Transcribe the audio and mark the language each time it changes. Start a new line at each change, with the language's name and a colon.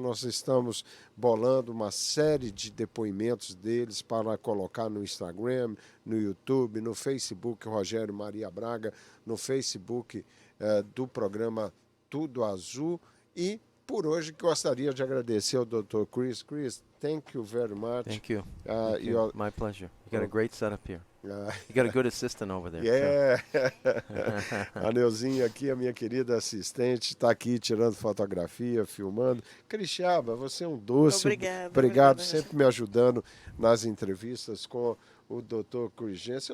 Portuguese: Nós estamos bolando uma série de depoimentos deles para colocar no Instagram, no YouTube, no Facebook Rogério Maria Braga, no Facebook do programa Tudo Azul. E por hoje gostaria de agradecer ao Dr. Chris.
English: Chris, thank you very much. Thank you. My pleasure. You got a great setup here. You got a good assistant over there. Yeah.
Portuguese: A Neuzinha aqui, a minha querida assistente, está aqui tirando fotografia, filmando. Cristiaba, você é um doce. Obrigado sempre me ajudando nas entrevistas com o Dr. Chris Jensen.